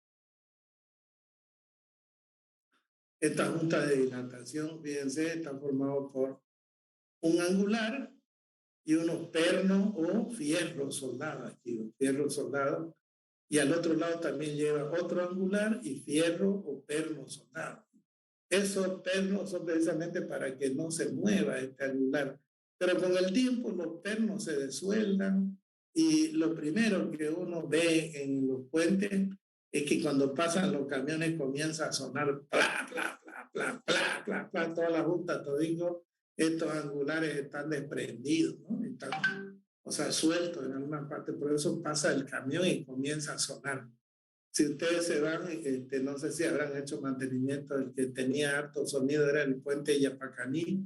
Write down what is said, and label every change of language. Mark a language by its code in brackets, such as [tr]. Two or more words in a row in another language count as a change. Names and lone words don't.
[es] Esta junta de dilatación, fíjense, está formado por un angular y unos pernos o fierros soldados, aquí los fierros soldados, y al otro lado también lleva otro angular y fierro o perno soldado. Esos pernos son precisamente para que no se mueva este angular, pero con el tiempo los pernos se desueldan y lo primero que uno ve en los puentes es que cuando pasan los camiones comienza a sonar pla, pla, pla, pla, pla, pla, pla, toda la junta, todito, estos angulares están desprendidos, ¿no? Están, o sea, sueltos en alguna parte, por eso pasa el camión y comienza a sonar. Si ustedes se van, no sé si habrán hecho mantenimiento, el que tenía harto sonido era el puente Yapacaní.